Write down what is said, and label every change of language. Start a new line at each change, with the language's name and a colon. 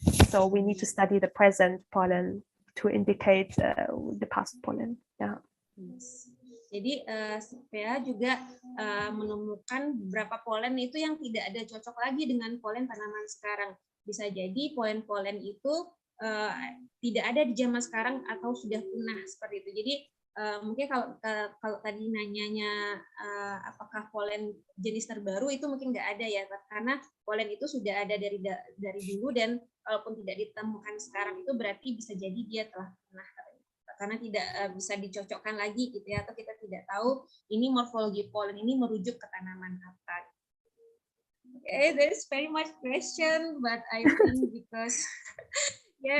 English: So we need to study the present pollen to indicate the past pollen. Yeah.
Indonesian: Jadi saya juga menemukan beberapa polen itu yang tidak ada cocok lagi dengan polen tanaman sekarang. Bisa jadi polen-polen itu tidak ada di zaman sekarang atau sudah punah seperti itu. Jadi mungkin kalau tadi nanyanya apakah polen jenis terbaru, itu mungkin nggak ada ya, karena polen itu sudah ada dari dulu, dan kalaupun tidak ditemukan sekarang itu berarti bisa jadi dia telah punah, karena tidak bisa dicocokkan lagi gitu ya, atau kita tidak tahu ini morfologi polen ini merujuk ke tanaman apa.
English: Okay, there is very much question, but I think because yes,